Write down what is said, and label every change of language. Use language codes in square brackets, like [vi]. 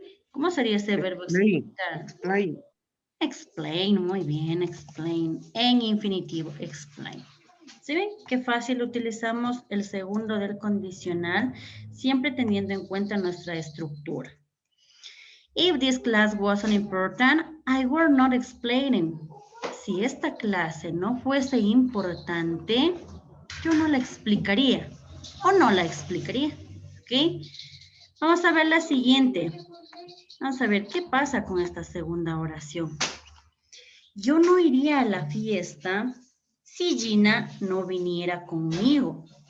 [es] ¿Cómo sería ese verbo explicar? [en] Explain. [es] Explain, muy bien, explain. En infinitivo, explain. ¿Sí ven? Qué fácil utilizamos el segundo del condicional, siempre teniendo en cuenta nuestra estructura. [en] If this class wasn't important, I were not explaining. [es] Si esta clase no fuese importante, yo no la explicaría o no la explicaría. ¿Ok? Vamos a ver la siguiente. Vamos a ver qué pasa con esta segunda oración. Yo no iría a la fiesta si Gina no viniera conmigo.